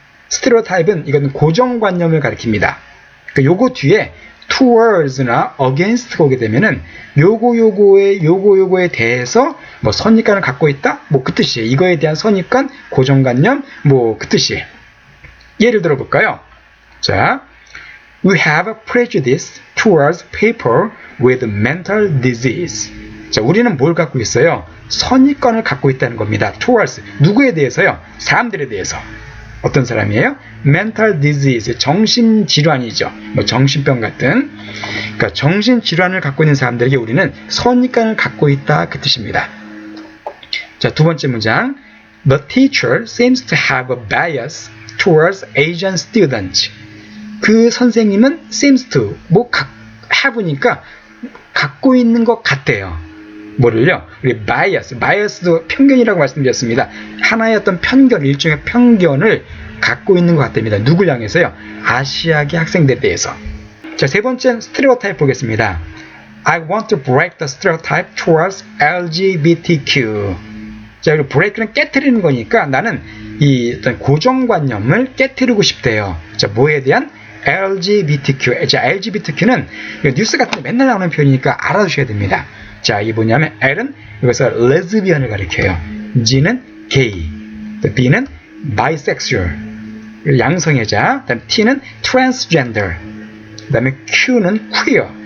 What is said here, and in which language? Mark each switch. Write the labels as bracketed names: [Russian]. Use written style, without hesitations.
[Korean] stereotype은 이건 고정관념을 가리킵니다. 그러니까 요거 뒤에 towards나 against가 오게 되면은 요거에 대해서 뭐 선입관을 갖고 있다? 뭐 그 뜻이에요. 이거에 대한 선입관, 고정관념, 뭐 그 뜻이에요. 예를 들어 볼까요? [English] 자, we have a prejudice towards people with mental disease. [Korean] 자, 우리는 뭘 갖고 있어요? 선입관을 갖고 있다는 겁니다. towards. 누구에 대해서요? 사람들에 대해서. 어떤 사람이에요? mental disease. 정신질환이죠. 뭐 정신병 같은. 그러니까 정신질환을 갖고 있는 사람들에게 우리는 선입관을 갖고 있다. 그 뜻입니다. 자, 두 번째 문장. [English] The teacher seems to have a bias towards Asian students. [Korean] 그 선생님은 [English] seems to, [Korean] have니까 갖고 있는 것 같대요. 뭐를요? 우리 bias도 편견이라고 말씀드렸습니다. 하나의 어떤 편견, 일종의 편견을 갖고 있는 것 같답니다. 누굴 향해서요? 아시아계 학생들에 대해서. 자, 세 번째 stereotype 보겠습니다. [English] I want to break the stereotype towards LGBTQ. [Korean] 자, 그리고 break는 깨트리는 거니까 나는 이 어떤 고정관념을 깨트리고 싶대요. 자, 뭐에 대한? LGBTQ. 자, LGBTQ는 뉴스 같은 데 맨날 나오는 표현이니까 알아두셔야 됩니다. 자, 이게 뭐냐면 L은 여기서 레즈비언을 가리켜요. G는 게이, B는 bisexual, 양성애자, 그다음 T는 transgender, 그다음에 Q는 queer.